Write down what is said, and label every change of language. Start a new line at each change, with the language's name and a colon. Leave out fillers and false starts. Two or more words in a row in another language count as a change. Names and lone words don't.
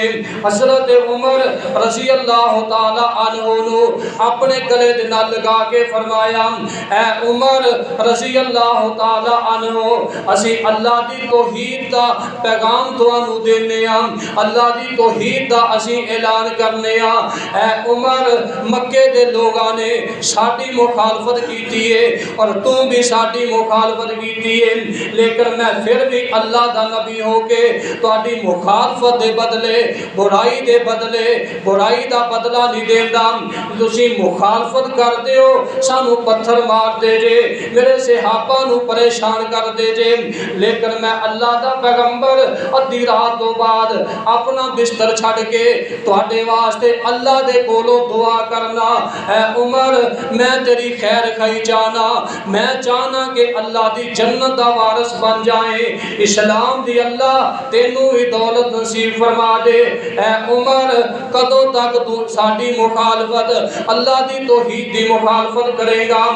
Punjabi: حضرت عمر رضی اللہ تعالی عنہ نو اپنے گلے دے نال لگا کے فرمایا اے عمر رضی اللہ تعالی عنہ، اسی اللہ دی توحید دا پیغام تانوں دینے ہاں، اللہ دی توحید دا اسی اعلان کرنے ہاں۔ اے عمر مکے دے لوگاں نے ساڈی مخالفت کیتی ہے اور تو بھی ساڈی مخالفت کیتی ہے، لیکن میں پھر بھی اللہ دا نبی ہو کے تہاڈی مخالفت دے بدلے برائی دے بدلے برائی دا بدلہ نہیں دیندا۔ تسی مخالفت کر دیو سانو پتھر مار دے جے، میرے صحابہ نو پریشان کر دے جے، لیکن میں اللہ دا پیغمبر ادھی رات تو بعد اپنا بستر چھڑ کے تہاڈے واسطے اللہ دے کولو دعا کرنا۔ اے عمر میں تیری خیر خائی چاہنا، میں چاہنا کہ اللہ دی جنت دا وارث بن جائیں، اسلام دی اللہ تینوں ہی دولت نصیب فرما دے۔ اے عمر کدوں تک تو ساڈی مخالفت اللہ دی توحید دی مخالفت کرے گا؟